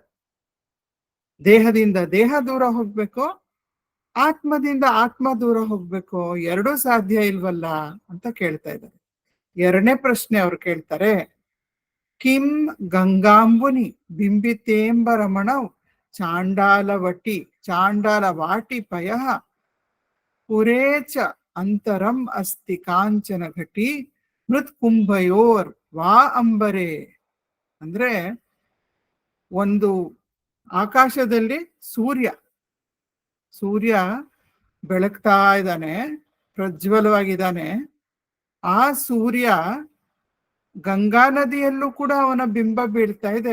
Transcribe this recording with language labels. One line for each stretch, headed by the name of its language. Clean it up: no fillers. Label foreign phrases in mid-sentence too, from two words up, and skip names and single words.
Kannada: ದೇಹದಿಂದ ದೇಹ ದೂರ ಹೋಗ್ಬೇಕು, ಆತ್ಮದಿಂದ ಆತ್ಮ ದೂರ ಹೋಗ್ಬೇಕು, ಎರಡೂ ಸಾಧ್ಯ ಇಲ್ವಲ್ಲ ಅಂತ ಕೇಳ್ತಾ ಇದ್ದಾರೆ. ಎರಡನೇ ಪ್ರಶ್ನೆ ಅವ್ರು ಕೇಳ್ತಾರೆ,
Sanskrit: ಕಿಂ ಗಂಗಾಂಬುನಿ ಬಿಂಬಿತೇಂಬರಮಣೌ ಚಾಂಡಾಲ ವಾಟಿ ಪಯ ಪುರೇಚ ಅಂತರಂ ಅಸ್ತಿ ಕಾಂಚನ ಘಟಿ ಮೃತ್ ಕುಂಭಯೋರ್ ವಾ ಅಂಬರೆ.
Kannada: ಅಂದ್ರೆ ಒಂದು ಆಕಾಶದಲ್ಲಿ ಸೂರ್ಯ ಬೆಳಗ್ತಾ ಇದ್ದಾನೆ, ಪ್ರಜ್ವಲವಾಗಿದ್ದಾನೆ. ಆ ಸೂರ್ಯ ಗಂಗಾ ನದಿಯಲ್ಲೂ ಕೂಡ ಅವನ ಬಿಂಬ ಬೀಳ್ತಾ ಇದೆ.